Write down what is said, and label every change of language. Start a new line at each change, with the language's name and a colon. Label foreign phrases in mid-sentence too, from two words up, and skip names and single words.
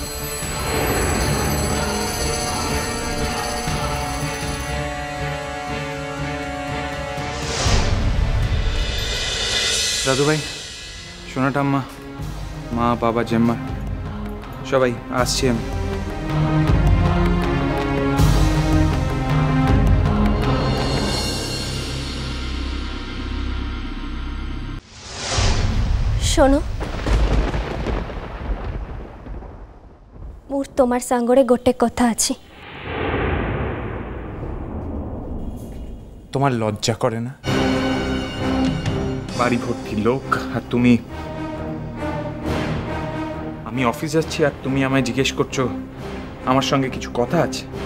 Bangla: দাদু ভাই, সোনা ঠাম্মা, মা বাবা জেম্মা সবাই আসছি আমি।
Odia: ଶୁଣୁ, ମୋର ତମର ସାଙ୍ଗରେ ଗୋଟେ କଥା ଅଛି।
Bangla: তোমার লজ্জা করে না? বাড়ি ভর্তি লোক আর তুমি, আমি অফিস যাচ্ছি আর তুমি আমায় জিজ্ঞেস করছো আমার সঙ্গে কিছু কথা আছে?